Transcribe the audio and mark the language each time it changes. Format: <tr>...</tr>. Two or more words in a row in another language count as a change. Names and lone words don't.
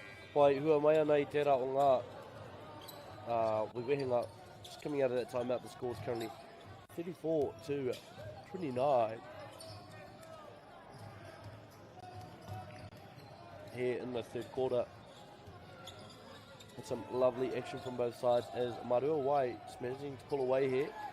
<mi>pai hua mai ana I tērā o ngā wewehenga.</mi> <en>Just coming out of that timeout, the score's currently 34-29. Here in the third quarter. And some lovely action from both sides as Marua Wai just managing to pull away here.</en>